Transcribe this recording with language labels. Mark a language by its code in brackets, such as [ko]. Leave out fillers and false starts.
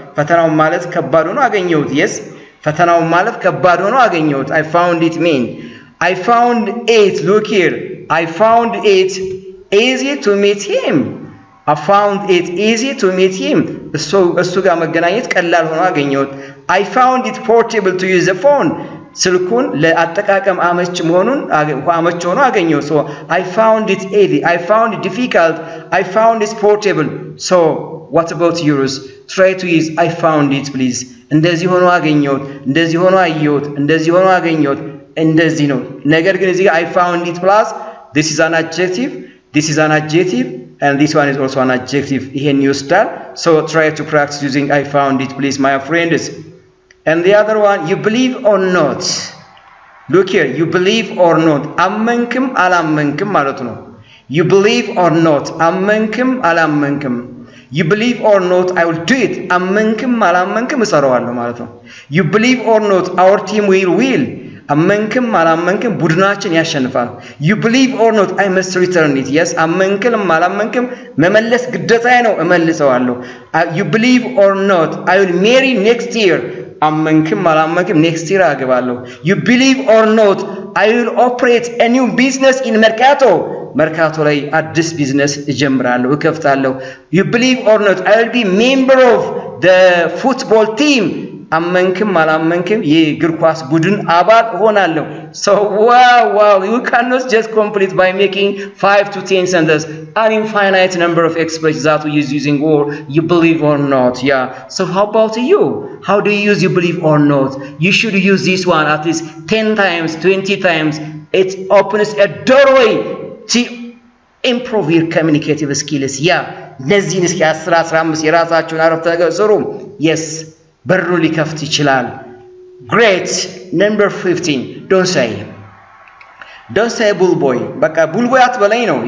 [am] ፈተናውን ማለት ከባድ ሆኖ አገኘሁት. Yes. ፈተናውን ማለፍ ከባድ ሆኖ አገኘሁት. [en] I found it mean. I found it. Look here. I found it easy to meet him. I found it easy to meet him. [am] እሱ ጋር መገናኘት ቀላል ሆኖ አገኘሁት. [en] I found it portable to use the phone. [am] ስልኩን ለአጠቃቀም አመች ሆኖ አገኘሁት. [en] So I found it easy. I found it difficult. I found it portable. So what about yours? Try to use I found it, please. [am] እንደዚህ ሆኖ አገኘሁት. እንደዚህ ሆኖ አየሁት. እንደዚህ ሆኖ አገኘሁት. እንደዚህ ነው. ነገር ግን እዚህ [en] I found it plus this is an adjective. This is an adjective. And this one is also an adjective. [am] ይሄን ይወስዳል. [en] So try to practice using I found it, please, my friends. And the other one, you believe or not. Look here, you believe or not. [am] አመንክም አላመንክም ማለት ነው. [en] You believe or not. [am] አመንክም አላመንክም. [en] You believe or not, I will do it. [am] አመንክም አላመንክም እሰራዋለሁ ማለት ነው. [en] You believe or not, our team will. [am] አመንክም አላመንክም ቡድናችን ያሸንፋል. [en] You believe or not, I must return it. [am] Yes, አመንክም አላመንክም መመለስ ግዴታዬ ነው እመልሰዋለሁ. [en] You believe or not, I will marry next year. [am] አመንክም አላመንክም next year አገባለሁ. [en] You believe or not, I will operate a new business in Mercato. [am] መርካቶ ላይ አዲስ ቢዝነስ እጀምራለሁ እከፍታለሁ. [en] You believe or not, I will be member of the football team. [am] አመንክም አላመንክም የእግር ኳስ ቡድን አባል ሆናለሁ. [en] So wow, you cannot just complete by making 5 to 10 sentences. An infinite number of expressions that we use using or you believe or not. Yeah. So how about you? How do you use you believe or not? You should use this one at least 10 times, 20 times. It opens a doorway to improve your communicative skills. Yeah. [am] እነዚህን እስኪ 10-15 የራሳችሁን አረፍተ ነገር ስሩ. Yes. በሩ ሊከፍት ይችላል. [en] Great. Number 15. Don't say bullboy. [am] በቃ bullboy አትበለኝ ነው.